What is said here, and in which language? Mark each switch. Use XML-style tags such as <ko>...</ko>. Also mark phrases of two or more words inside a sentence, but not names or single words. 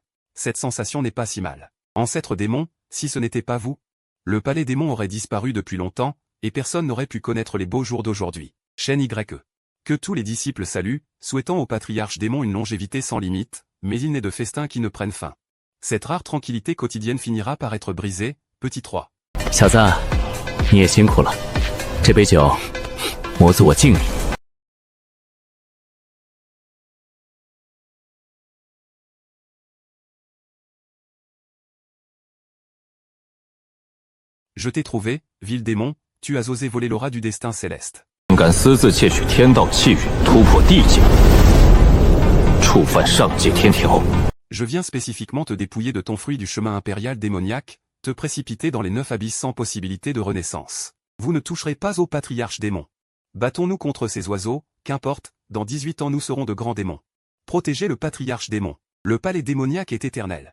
<fr>Cette sensation n'est pas si mal. Ancêtre démon, si ce n'était pas vous, le palais démon aurait disparu depuis longtemps, et personne n'aurait pu connaître les beaux jours d'aujourd'hui. Chaîne YE. Que tous les disciples saluent, souhaitant au patriarche démon une longévité sans limite, mais il n'est de festin qui ne prenne fin. Cette rare tranquillité quotidienne finira par être brisée, petit 3.</fr> <zh>小子，你也辛苦了，这杯酒，魔族我敬你。</zh> <fr>Je t'ai trouvé, vil démon, tu as osé voler l'aura du destin céleste.</fr> <zh>敢私自窃取天道气运，突破地界，触犯上界天条。</zh> <fr>Je viens spécifiquement te dépouiller de ton fruit du chemin impérial démoniaque, te précipiter dans les 9 abysses sans possibilité de renaissance. Vous ne toucherez pas au patriarche démon. Battons-nous contre ces oiseaux, qu'importe, dans 18 ans nous serons de grands démons. Protégez le patriarche démon. Le palais démoniaque est éternel.</fr>